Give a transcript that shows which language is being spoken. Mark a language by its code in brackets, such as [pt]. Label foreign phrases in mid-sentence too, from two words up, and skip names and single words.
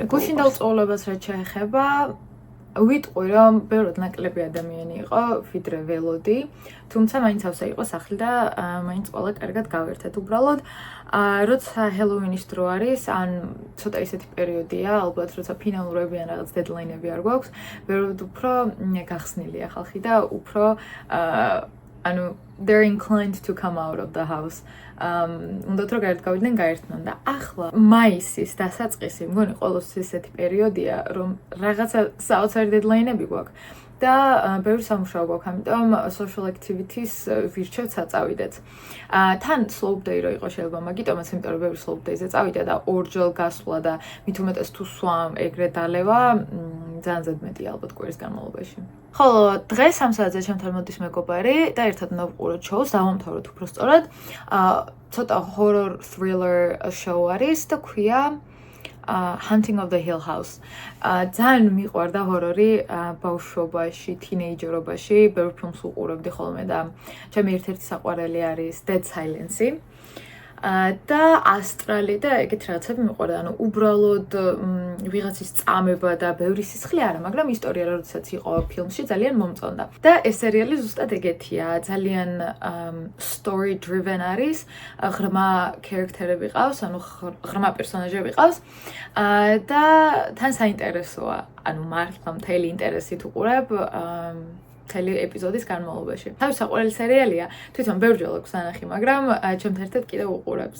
[ka] გუშინ დავწოვლებას რაც შეეხება, ვიტყვი რომ ბევრად ნაკლები ადამიანი იყო, ვიდრე ველოდი, თუმცა მაინც ავსა იყო სახლი და მაინც ყველა კარგად გავერთეთ. უბრალოდ როცა ჰელოვინის დრო არის, ან ცოტა ისეთი პერიოდია, ალბათ როცა ფინალურები ან რაღაც დედლაინები არ გვაქვს, ბევრად უფრო გახსნილია ხალხი და უფრო ანუ [en] they're inclined to come out of the house. [ka] უნდათ რომ გარეთ გავიდნენ, გაერთმან და ახლა მაისის დასაწყისი, მგონი ყოველთვის ესეთი პერიოდია, რომ რაღაცა საოცარი დედლაინები გვაქვს და ბევრი სამუშაო გვაქვს, ამიტომ [en] social activities [ka] ვირჩევთ საწავიდეთ. თან [en] slow day [ka] რო იყო შეიძლება მაგიტომაც, იმიტომ რომ ბევრი [en] slow day-ზე [ka] წავიდა და ორჯერ გასვლა და მით უმეტეს თუ სვამ ეგრე დალევა, ძალიან ზედმეტია ალბათ კვირის განმავლობაში. ხოლო დღეს 3 საათზე ჩემთან მოდის მეგობარი და ერთად დავყუროთ შოუს, დავამთავროთ უფრო სწორად. ცოტა [en] horror thriller show [ka] არის და ქვია Hunting of the Hill House. ძალიან მიყვარდა ჰორორი ბავშვობაში, თინეიჯერობაში, ბევრ ფილმს უყურებდი ხოლმე და ჩემი ერთ-ერთი საყვარელი არის Dead Silence. და ასტრალი და ეგეთ რაღაცები მიყვარდა, ანუ უბრალოდ ვიღაცის წამება და ბევრი სისხლი არა, მაგრამ ისტორია როდესაც იყო ფილმში ძალიან მომწონდა. და ეს სერიალი ზუსტად ეგეთია, ძალიან [en] story driven [ka] არის, ღრმა ქარაქტერები ყავს, ანუ ღრმა პერსონაჟები ყავს და თან საინტერესოა, ანუ მართლა მთელი ინტერესით უყურებ მთელი ეპიზოდის განმავლობაში. თავის საყვარელი სერიალია, თვითონ ბევრჯერ აქვს ნანახი, მაგრამ ჩემთან ერთად კიდევ უყურებს.